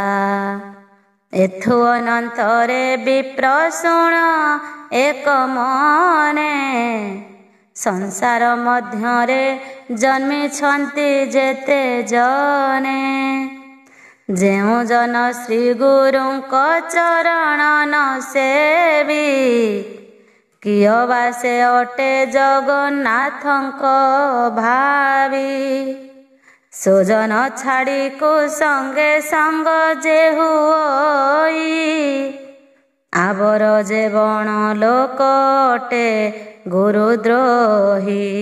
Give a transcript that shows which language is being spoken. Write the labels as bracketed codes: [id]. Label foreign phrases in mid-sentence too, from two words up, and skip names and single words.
[or] ଏଥୁ ଅନନ୍ତରେ ବିପ୍ର ଶୁଣ ଏକ ମନେ ସଂସାର ମଧ୍ୟରେ ଜନ୍ମିଛନ୍ତି ଯେତେ ଜନେ ଯେଉଁ ଜନ ଶ୍ରୀ ଗୁରୁଙ୍କ ଚରଣ ନ ସେବି କିଅ ବା ସେ ଅଟେ ଜଗନ୍ନାଥଙ୍କ ଭାବି। ସୁଜନ ଛାଡ଼ି କୁସଙ୍ଗେ ସଙ୍ଗ ଯେହୁ ହୋଇ ଆବର ଯେ ବଣ ଲୋକ ଅଟେ ଗୁରୁଦ୍ରୋହୀ।